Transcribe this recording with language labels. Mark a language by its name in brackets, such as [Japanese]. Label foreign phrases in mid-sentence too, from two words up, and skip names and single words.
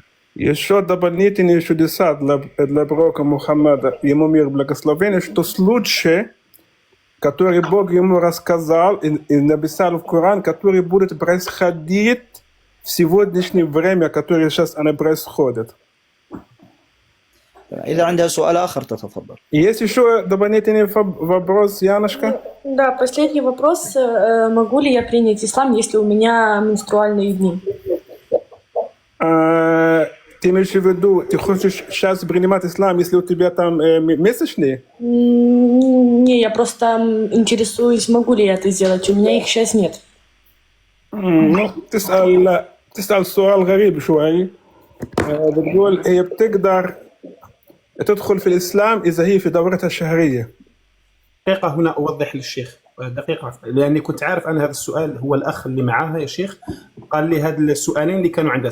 [Russian] Еще дополнительные чудеса для пророка Мухаммада, ему мир и благословение, что случай, который Бог ему рассказал и написал в Коран, который будет происходить в сегодняшнее время, которое сейчас оно происходит. [Arabic] إذا عندها سؤال آخر تتفضل. [Russian] Есть еще дополнительный вопрос, Яночка? Да, последний вопрос. Могу ли я принять ислам, если у меня менструальные дни? Ты имеешь в виду, ты хочешь сейчас принимать ислам, если у тебя там месячные? Не, я просто интересуюсь, могу ли я это сделать. У меня их сейчас нет. Ну, [Arabic] تسأل سؤال غريب شوي. بتقول هي بتقدر تدخل في الإسلام إذا هي في دورتها الشهرية. دقيقة هنا أوضح للشيخ دقيقة، لأني كنت عارف أن هذا السؤال هو الأخ اللي معاها يا شيخ قال لي هذا السؤالين اللي كانوا عندها.